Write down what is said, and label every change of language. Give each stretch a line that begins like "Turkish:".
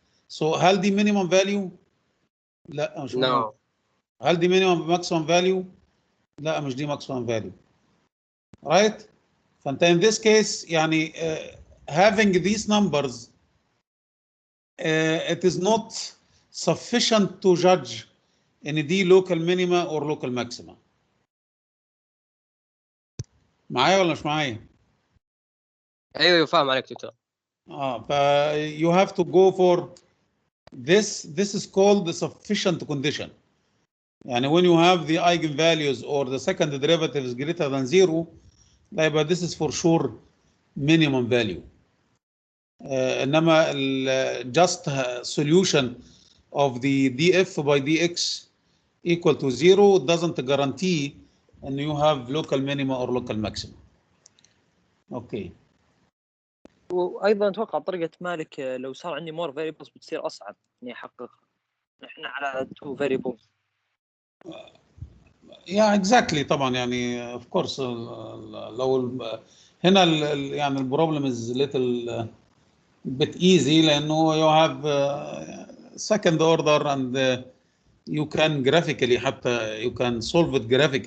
Arabic: سو هل دي مينيمم فاليو؟ لا مش مينيمم. هل دي مينيمم ماكسيمم فاليو؟ لا مش دي ماكسيمم فاليو. رايت؟ فانت
English: in this case
Arabic: يعني
English: having these numbers it is not sufficient to judge
Arabic: ان دي
English: local minima or local maxima.
Arabic: معايا ولا مش معايا؟ ايوه فاهم عليك دكتور.
English: ف you have to go for this is called the sufficient condition.
Arabic: يعني
English: when you have the eigenvalues or the second derivative is greater than 0
Arabic: لا يبقى
English: this is for sure minimum value.
Arabic: انما
English: just solution of the df by dx equal to 0 doesn't guarantee
Arabic: ان
English: you have local minima or local maxima.
Arabic: اوكي. وايضا اتوقع طريقه مالك لو صار عندي مور فاريبلز بتصير اصعب اني احققها. احنا على 2 فاريبلز.
English: Yeah exactly
Arabic: طبعا يعني
English: of course
Arabic: لو هنا يعني البروبلم
English: is little bit easy
Arabic: لانه
English: you have second order and you can graphically
Arabic: حتى
English: you can solve it graphically.